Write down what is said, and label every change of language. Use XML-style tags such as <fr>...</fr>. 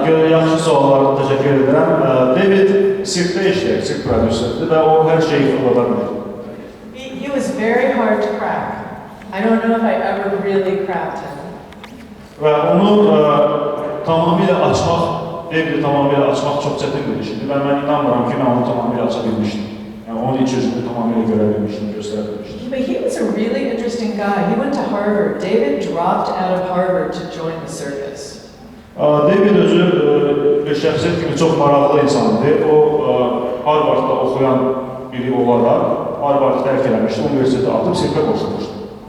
<az>Yaxşı suallarına təşəkkür edirəm. David sirkdə işləyir, sirk prodüserdir və o hər şeyi fırlada bilir.</az> <en>He was very hard to crack. I don't know if I ever really cracked him.</en> <az>Və onu tamamilə açmaq, David'i tamamilə açmaq çox çətin bir işdir və mən inanmıram ki, mən onu tamamilə aça bilmişdim. Yəni onun iç yüzünü tamamilə görə bilmişdim, göstərə bilmişdim.</az> <en>But he was a really interesting guy. He went to Harvard. David dropped out of Harvard to join the circus.</en> <az>David özü bir şəxsiyyət kimi çox maraqlı insandır. O Harvardda oxuyan biri olaraq Harvard'ı tərk eləmişdi, universiteti atıb sirkə qoşulmuşdu.</az>